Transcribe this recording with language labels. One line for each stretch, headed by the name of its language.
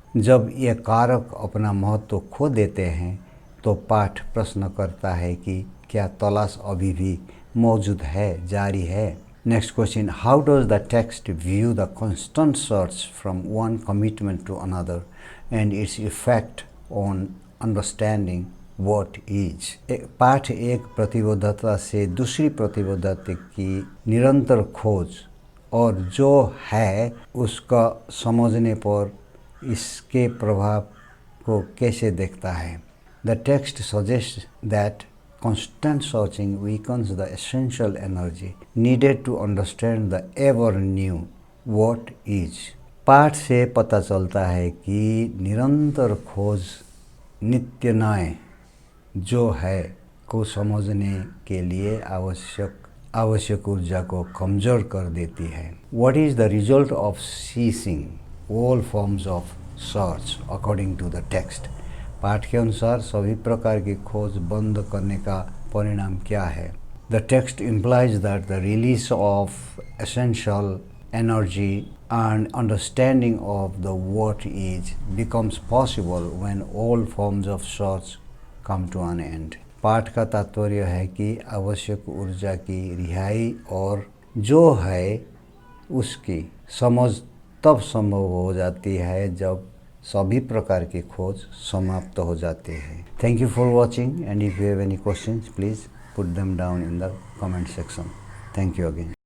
Hindi: जब ये कारक अपना महत्व खो देते हैं तो पाठ प्रश्न करता है कि क्या तलाश अभी भी मौजूद है, जारी है?
English: Next question, how does the text view the constant search from one commitment to another and its effect on understanding what is?
Hindi: पाठ एक प्रतिबद्धता से दूसरी प्रतिबद्धता की निरंतर खोज और जो है उसका समझने पर इसके प्रभाव को कैसे देखता है?
English: The text suggests that constant searching weakens the essential energy needed to understand the ever new what is.
Hindi: पाठ से पता चलता है कि निरंतर खोज नित्य नए जो है को समझने के लिए आवश्यक ऊर्जा को कमजोर कर देती है.
English: What is the result of ceasing all forms of search according to the text?
Hindi: पाठ के अनुसार सभी प्रकार की खोज बंद करने का परिणाम क्या है?
English: The text implies that the release of essential energy and understanding of the what is becomes possible when all forms of search come to an end.
Hindi: पाठ का तात्पर्य है कि आवश्यक ऊर्जा की रिहाई और जो है उसकी समझ तब संभव हो जाती है जब सभी प्रकार की खोज समाप्त हो जाती है.
English: Thank you for watching, and if you have any questions, please put them down in the comment section. Thank you again.